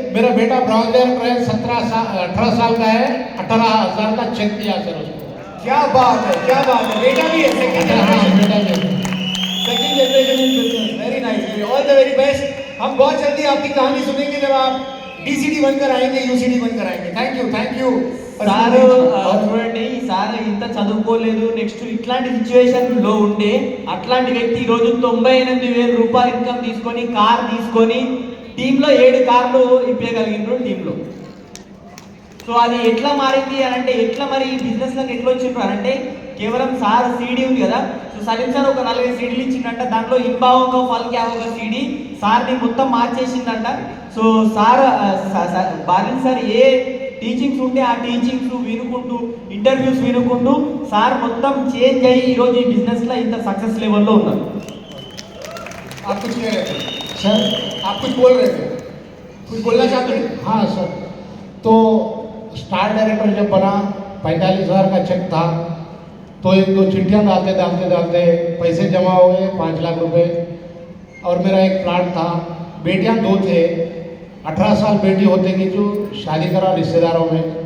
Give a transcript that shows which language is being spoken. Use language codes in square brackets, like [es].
[hi] मेरा बेटा brown director है, 18 साल का है, 18,000 का चेक दिया सर उसको। क्या बात है, क्या बात है। बेटा भी है, सेकंड हाँ, बेटा भी है। Generation in business. Very nice, all the very best. हम बहुत जल्दी आपकी कहानी सुनेंगे जब आप DCD बनकर आएंगे, UCD बनकर आएंगे। थैंक यू [te] సార్ చూడండి, సార్ ఇంత చదువుకోలేదు, నెక్స్ట్ ఇట్లాంటి సిచ్యువేషన్ లో ఉండే అట్లాంటి వ్యక్తి ఈ రోజు 98,000 రూపాయలు ఇన్కమ్ తీసుకొని కార్ తీసుకొని టీంలో 7 కార్లు ఇప్పగలిగినారు టీంలో. సో అది ఎట్లా మారింది అని అంటే ఎట్లా మరి ఈ బిజినెస్లోకి ఎట్లా వచ్చిండ్రు అని అంటే కేవలం సార్ సీడీ ఉంది కదా, సో సలీం సార్ ఒక 4-5 సీడీలు ఇచ్చిందంట, దాంట్లో ఇంబావోగా ఫల్ క్యా హోగా సీడీ సార్ని మొత్తం మార్చేసిందంట. సో సార్ బాలిన్ సార్ ఏ టీచింగ్స్ ఉంటే ఆ టీచింగ్స్ వినుకుంటూ ఇంటర్వ్యూస్ వినుకుంటూ సార్ మొత్తం చేంజ్ అయ్యి ఈరోజు ఈ బిజినెస్లో ఇంత సక్సెస్ లెవెల్లో ఉన్నారు. [hi] आप कुछ कह रहे थे सर आप कुछ बोल रहे थे, कुछ बोलना चाहते हैं? हाँ सर, तो स्टार डायरेक्टर जब बना 45,000 का चेक था, तो 1-2 चिट्ठियाँ डालते डालते डालते पैसे जमा हो गए 5 लाख रुपए. और मेरा एक प्लाट था, बेटियाँ 2 थे, 18 साल बेटी होते कि जो शादी करा रिश्तेदारों में.